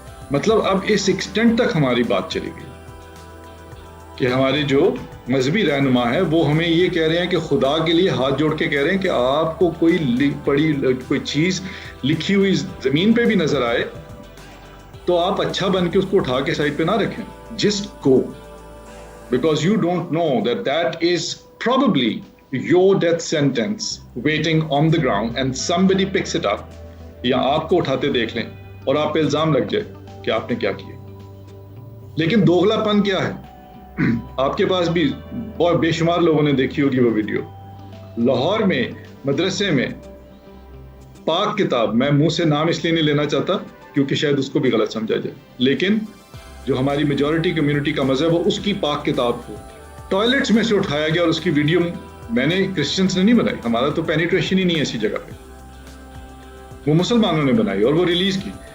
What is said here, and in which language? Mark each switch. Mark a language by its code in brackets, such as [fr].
[ur] مطلب اب اس ایکسٹینٹ تک ہماری بات چلی گئی کہ ہمارے جو مذہبی رہنما ہے وہ ہمیں یہ کہہ رہے ہیں کہ خدا کے لیے ہاتھ جوڑ کے کہہ رہے ہیں کہ آپ کو کوئی چیز لکھی ہوئی زمین پہ بھی نظر آئے تو آپ اچھا بن کے اس کو اٹھا کے سائڈ پہ نہ رکھیں. [en] Just go, because you don't know that is probably your death sentence waiting on the ground and somebody picks it up. [ur] یا آپ کو اٹھاتے دیکھ لیں اور آپ پہ الزام لگ جائے کہ آپ نے کیا کیا. لیکن دوغلا پن کیا ہے؟ آپ کے پاس بھی بہت بے شمار لوگوں نے دیکھی ہوگی وہ ویڈیو. لاہور میں مدرسے میں پاک کتاب، میں منہ سے نام اس لیے نہیں لینا چاہتا کیونکہ شاید اس کو بھی غلط سمجھا جائے، لیکن جو ہماری میجورٹی کمیونٹی کا مذہب ہے اس کی پاک کتاب کو ٹوائلٹس میں سے اٹھایا گیا، اور اس کی ویڈیو میں نے کرسچنس نے نہیں بنائی، ہمارا تو پینیٹریشن ہی نہیں ہے ایسی جگہ پہ، وہ مسلمانوں نے بنائی اور وہ ریلیز کی.